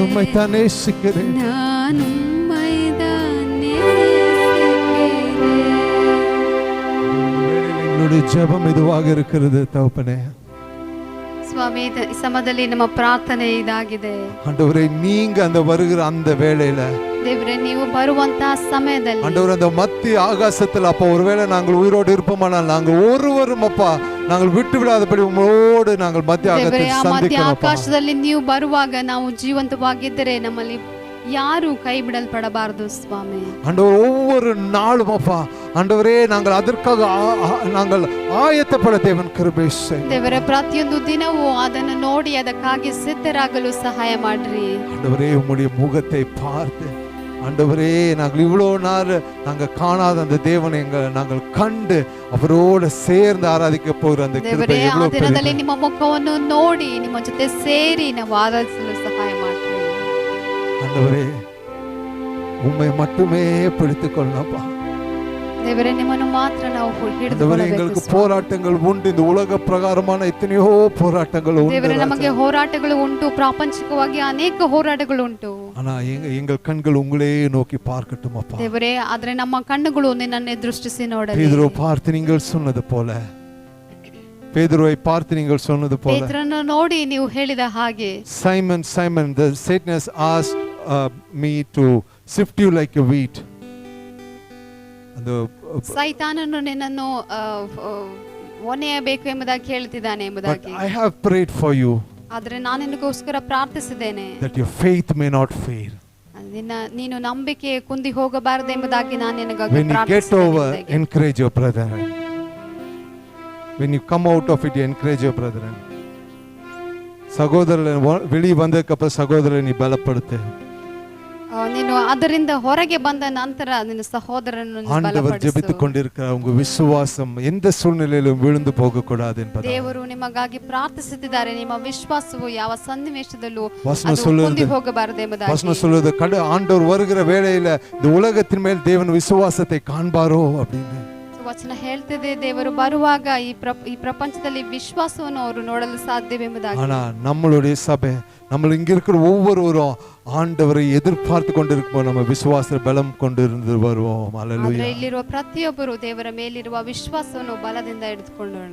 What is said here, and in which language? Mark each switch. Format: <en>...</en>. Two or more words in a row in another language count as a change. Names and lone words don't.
<ta>தான் நேசிக்கிறேன். நான் உம்மைதான் எங்களுடைய ஜெபம் இதுவாக இருக்கிறது தகப்பனே.</ta> <kn>ಸ್ವಾಮಿ, ಈ ಸಮಯದಲ್ಲಿ ನಮ್ಮ ಪ್ರಾರ್ಥನೆ ಇದಾಗಿದೆ.</kn> <ta>ஆண்டவரே, நீங்க அந்த வருகிற அந்த வேளையில</ta> <kn>ದೇವರೇ, ನೀವು ಬರುವಂತಹ ಸಮಯದಲ್ಲಿ</kn> <ta>ஆண்டவரே, அந்த மத்திய ஆகாசத்தில் அப்ப ஒருவேளை நாங்கள் உயிரோடு இருப்போமானால் நாங்கள் ஒருவரும் அப்பா நாங்கள் விட்டு விடாதபடி உங்களோடு நாங்கள் மத்திய</ta> <kn>ಮಧ್ಯ ಆಕಾಶದಲ್ಲಿ ನೀವು ಬರುವಾಗ ನಾವು ಜೀವಂತವಾಗಿದ್ದರೆ ನಮ್ಮಲ್ಲಿ ಯಾರು ಕೈ ಬಿಡಲ್ಪಡಬಾರದು ಸ್ವಾಮಿ.</kn> <ta>ஆண்டவர், ஒவ்வொரு நாளும் அப்பா ஆண்டவரே நாங்கள் அதற்காக நாங்கள் ஆயத்தப்பட தேவன் கிருபை செய்யுங்க.</ta> <kn>ದೇವರೇ, ಪ್ರತಿಯೊಂದು ದಿನವೂ ಅದನ್ನು ನೋಡಿ ಅದಕ್ಕಾಗಿ ಸಿದ್ಧರಾಗಲು ಸಹಾಯ ಮಾಡ್ರಿ.</kn> <ta>ஆண்டவரே, உம்முடைய முகத்தை பார்த்து ஆண்டவரே நாங்கள் இவ்வளோ நாள் நாங்கள் காணாத அந்த தேவனை நாங்கள் கண்டு அவரோடு சேர்ந்து ஆராதிக்க போகிற அந்த கிருபை எவ்வளவு</ta> <kn>ದಿನದಲ್ಲಿ ನಿಮ್ಮ ಮುಖವನ್ನು ನೋಡಿ ನಿಮ್ಮ ಜೊತೆ ಸೇರಿ ನಾವು ಆರಾಧಿಸಲು ಸಹಾಯ ಮಾಡ್ರಿ.</kn> <ta>ஆண்டவரே, உம்மை மட்டுமே பிடித்துக் கொள்ளப்பா.</ta> <kn>ದೇವರೇ, ನಿಮ್ಮನ್ನು ಮಾತ್ರ ನಾವು</kn> <ta>எங்களுக்கு போராட்டங்கள் உண்டு. இந்த உலக பிரகாரமான எத்தனையோ போராட்டங்கள் உண்டு.</ta> <kn>ದೇವರೇ, ನಮಗೆ ಹೋರಾಟಗಳು ಉಂಟು. ಪ್ರಾಪಂಚಿಕವಾಗಿ ಅನೇಕ ಹೋರಾಟಗಳು ಉಂಟು.</kn> <ta>ஆனா எங்கள் கண்கள் உங்களே நோக்கி பார்க்கட்டும் அப்பா.</ta> <kn>ದೇವರೇ, ಆದ್ರೆ ನಮ್ಮ ಕಣ್ಣುಗಳು ನಿನ್ನನ್ನೇ ದೃಷ್ಟಿಸಿ ನೋಡಲಿ.</kn> <ta>பேதுருவை பார்த்து நீங்கள் சொன்னது போல, பேதுருவை பார்த்து நீங்கள் சொன்னது போல,</ta> <kn>ಪೇತ್ರನನ್ನು ನೋಡಿ ನೀವು ಹೇಳಿದ ಹಾಗೆ,</kn> <en>Simon, Simon, the Satan has asked me to sift you like a wheat.</en> <kn>ಸೈತಾನನು ನಿನ್ನನ್ನು ಒನೆಯಬೇಕು ಎಂಬುದಾಗಿ ಕೇಳ್ತಿದ್ದಾನೆ ಎಂಬುದಾಗಿ.</kn> <en>But I have prayed for you,</en> <kn>ಆದರೆ ನಾನು ನಿನಗೋಸ್ಕರ ಪ್ರಾರ್ಥಿಸಿದ್ದೇನೆ,</kn> <en>that your faith may not fail.</en> <kn>ನೀನು ನಂಬಿಕೆ ಕುಂದಿ ಹೋಗಬಾರದು ಎಂಬುದಾಗಿ ನಾನು ನಿನಗಾಗಿ</kn> <en>When you get over, encourage your brethren. When you come out of it, encourage your brethren.</en> <ta>சகோதரனை வெளியே வந்ததுக்கு அப்புறம் சகோதரனை நீ பலப்படுத்து.</ta> <kn>ನೀನು ಅದರಿಂದ ಹೊರಗೆ ಬಂದ ನಂತರ ನಿನ್ನ ಸಹೋದರನನ್ನು</kn> <ta>ஆண்டவர் ஜெபித்துக் கொண்டிருக்கிற உங்க விசுவாசம் எந்த சூழ்நிலையிலும் விழுந்து போக கூடாது என்பது.</ta> <kn>ದೇವರು ನಿಮಗಾಗಿ ಪ್ರಾರ್ಥಿಸುತ್ತಿದ್ದಾರೆ. ನಿಮ್ಮ ವಿಶ್ವಾಸವು ಯಾವ ಸನ್ನಿವೇಶದಲ್ಲೂ ಕುಂದಿ ಹೋಗಬಾರದು ಎಂಬುದಾಗಿ</kn> <ta>வசனம் சொல்லுது. ஆண்டவர் வருகிற வேளையில இந்த உலகத்தின் மேல் தேவன் விசுவாசத்தை காண்பாரோ அப்படின்னு</ta> <kn>ವಚನ ಹೇಳ್ತಿದೆ. ದೇವರು ಬರುವಾಗ ಈ ಪ್ರಪಂಚದಲ್ಲಿ ವಿಶ್ವಾಸವನ್ನು ಅವರು ನೋಡಲು ಸಾಧ್ಯವೆಂಬುದಾಗಿ.</kn> <ta>ஆனா நம்மளுடைய சபை, நம்ம இங்க இருக்கிற ஒவ்வொருவரும் ஆண்டவரை எதிர்பார்த்து கொண்டிருப்போம். நம்ம விசுவாச பலம் கொண்டிருந்து வருவோம். அல்லேலூயா.</ta> <kn>ಇಲ್ಲಿರುವ ಪ್ರತಿಯೊಬ್ಬರು ದೇವರ ಮೇಲಿರುವ ವಿಶ್ವಾಸವನ್ನು ಬಲದಿಂದ ಹಿಡಿದುಕೊಳ್ಳೋಣ.</kn>